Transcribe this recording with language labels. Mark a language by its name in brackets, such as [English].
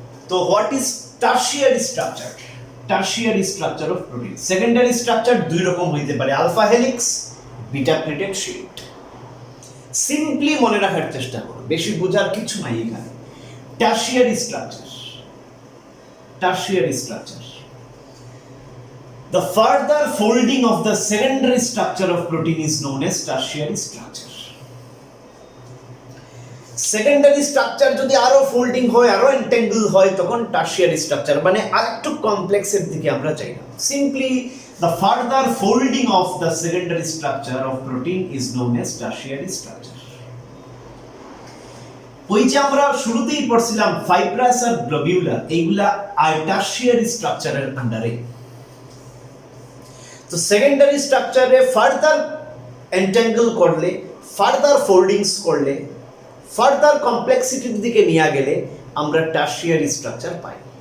[Bangla] তো [English] What is tertiary structure? Tertiary structure of protein, [Bangla] secondary structure দুই রকম হইতে পারে, alpha helix, beta pleated sheet. Simply মনে রাখার চেষ্টা করো, বেশি বোঝার কিছু নাই এখানে। [English] Tertiary structure, tertiary structure, the further folding of the secondary structure of protein is known as tertiary structure. [Bangla] Secondary structure যদি আরো ফোল্ডিং হয়, আরো এন্টেঙ্গল হয়, তখন টারশিয়ারি স্ট্রাকচার, মানে আরেকটু কমপ্লেক্সের দিকে আমরা যাই না। [English] Simply the further folding of the secondary structure of protein is known as tertiary structure. [Bangla] ওই যে আমরা শুরুতেই পড়ছিলাম ফাইব্রাস আর গ্লোবিউলার, এইগুলা আর টারশিয়ারি স্ট্রাকচারের আন্ডারে। তো সেকেন্ডারি স্ট্রাকচারে ফার্দার এন্টেঙ্গল করলে, ফার্দার ফোল্ডিংস করলে, ফার্দার কমপ্লেক্সিটির দিকে নিয়ে গেলে আমরা টারশিয়ারি স্ট্রাকচার পাই।